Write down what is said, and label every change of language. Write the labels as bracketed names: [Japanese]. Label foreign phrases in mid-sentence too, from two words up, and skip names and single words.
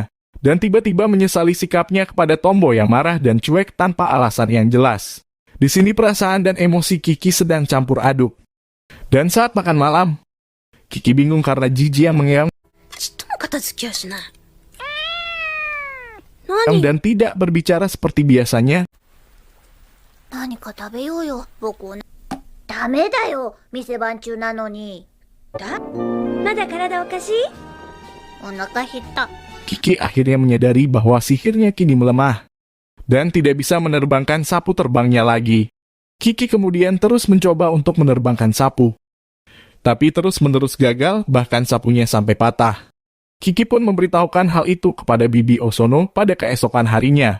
[Indonesian] Dan tiba-tiba menyesali sikapnya kepada Tombo yang marah dan cuek tanpa alasan yang jelas. Di sini perasaan dan emosi Kiki sedang campur aduk. Dan saat makan malam, Kiki bingung karena Jiji yang mengeong dan tidak berbicara seperti biasanya. [Japanese] 何か食べようよ、僕を。ダメだよ、店番中なのに。まだ体おかしい？お腹減った。 [Indonesian] Kiki akhirnya menyadari bahwa sihirnya kini melemah dan tidak bisa menerbangkan sapu terbangnya lagi. Kiki kemudian terus mencoba untuk menerbangkan sapu. Tapi terus-menerus gagal, bahkan sapunya sampai patah. Kiki pun memberitahukan hal itu kepada Bibi Osono pada keesokan harinya.